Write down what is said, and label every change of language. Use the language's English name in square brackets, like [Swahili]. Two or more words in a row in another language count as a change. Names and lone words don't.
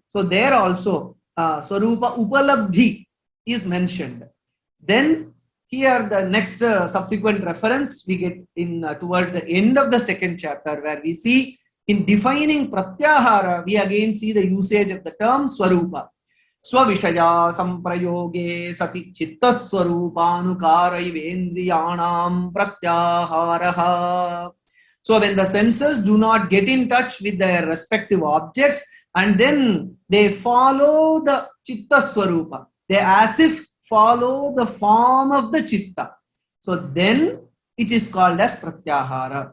[English] So there also [Sanskrit] Swarupa Upalabdhi [English] is mentioned. Then here the next subsequent reference we get in towards the end of the second chapter, where we see in defining Pratyahara, we again see the usage of the term Svarupa. [Sanskrit] Svavishaya samprayoge sati chittaswarupanukaraivendriyanam pratyaharaha. [English] So when the senses do not get in touch with their respective objects and then they follow the chittaswarupa, they as if follow the form of the chitta. So then it is called as pratyahara.